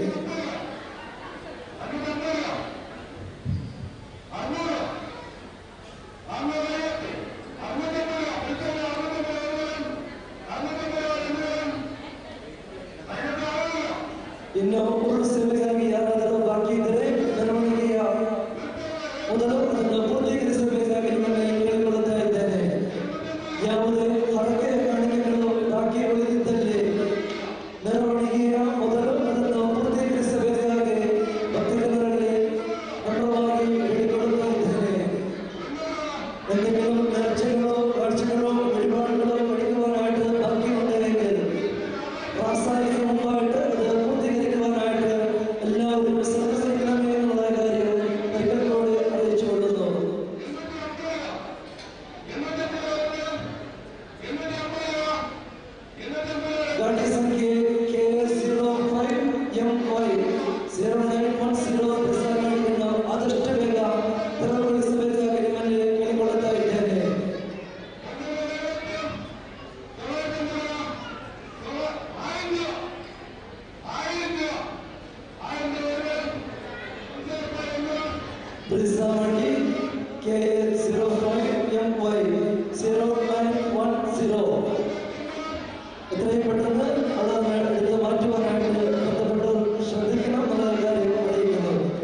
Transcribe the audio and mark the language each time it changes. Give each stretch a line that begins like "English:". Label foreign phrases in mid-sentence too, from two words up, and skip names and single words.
Kannada: ಇನ್ನು ಪೂರ್ಣ ಸೇವೆಗಾಗಿ ಯಾರಾದರೂ ಬಾಕಿ ಇದ್ದರೆ ಮೆರವಣಿಗೆಯ ಮೊದಲು ಅದನ್ನು ಪೂರ್ಣೀಕರಿಸಬೇಕಾಗಿ ನಿಮ್ಮಲ್ಲಿ ಕೇಳಿಕೊಳ್ಳುತ್ತಾ ಇದ್ದೇನೆ. ಯಾವುದೇ ಹರಕೆಯ ಕಾಣಿಕೆಗಳು ಬಾಕಿ ಉಳಿದಿದ್ದಲ್ಲಿ ಮೆರವಣಿಗೆಯ ಮೊದಲು ಅದನ್ನು ಪೂರ್ಣೀಕರಿಸಬೇಕಾಗಿ ಭಕ್ತರಲ್ಲಿ ನಮ್ರವಾಗಿ ಕೇಳಿಕೊಳ್ಳುತ್ತಾ ಇದ್ದೇನೆ.
Malayalam: എന്തെങ്കിലും നേർച്ചകളോ കാഴ്ചകളോ വഴിപാടുകളോ പഠിക്കുവാനായിട്ട് ബാക്കിയുണ്ടെങ്കിൽ പ്രാസാദിക്ക് മുമ്പായിട്ട് അത് പൂർത്തീകരിക്കുവാനായിട്ട് എല്ലാവരും സഹകരിക്കണമേ എന്നുള്ള കാര്യം ഒരിക്കലോട് അറിയിച്ചു കൊള്ളുന്നു.
Kannada: ಗಾಡಿ ಸಂಖ್ಯೆ KA05MY0910 ಆದಷ್ಟು ಬೇಗ ತೆರವುಗೊಳಿಸಬೇಕಾಗಿ ನಿಮ್ಮಲ್ಲಿ ಕೇಳಿಕೊಳ್ಳುತ್ತಾ ಇದ್ದೇನೆ.
Malayalam: ಬ್ರಿಸಾವಣಿ KA05MY0910 എത്രയും പെട്ടെന്ന് അത് എടുത്ത് മാറ്റുവാനായിട്ട് ബന്ധപ്പെട്ടവർ ശ്രദ്ധിക്കണം എന്നുള്ള കാര്യം അറിയിക്കുന്നു.